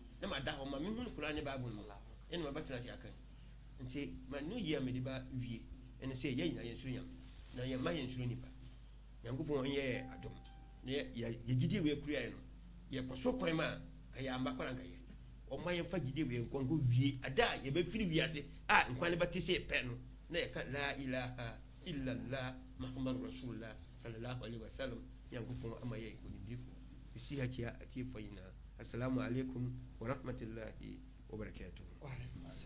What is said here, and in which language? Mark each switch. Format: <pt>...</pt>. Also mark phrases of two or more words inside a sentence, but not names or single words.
<ak>na mada hɔ ma mehunu koraa ne Bible no ɛne mabɛtena ase aka nti ma no yie a mede ba wie ɛne sɛ yɛ nyina yɛnsuro Nyame na yɛmma yɛnsuro nipa Nyankopɔn ɔnyɛ adom na yɛgyidie wei akuraeɛ no yɛkɔ so kwan ma a ka yɛamba kora nka yɛ ɔma yɛmfa gyidie wei nkɔnkɔ wie ada a yɛbɛfiri wiase a nkwa ne bɛte sɛ pɛ no na yɛka</ak> <ar>لا إله إلا الله محمد رسول الله صلى الله عليه وسلم</ar> <ak>Nyankopɔn ama yɛ nkonimdifo bisi hakyia atiefo nyinaa</ak> <ar>السلام عليكم ورحمة الله وبركاته</ar>